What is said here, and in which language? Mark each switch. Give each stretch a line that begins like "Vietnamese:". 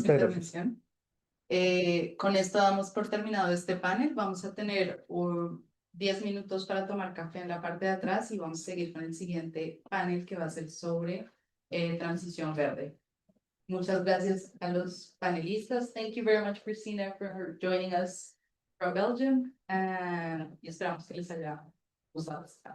Spanish: muchas gracias. intervención. Con esto damos por terminado este panel. Vamos a tener 10 minutos para tomar café en la parte de atrás y vamos a seguir con el siguiente panel que va a ser sobre transición verde. Muchas gracias a los panelistas.
English: Thank you very much, Christina, for joining us from Belgium.
Spanish: Y esperamos que les haya gustado.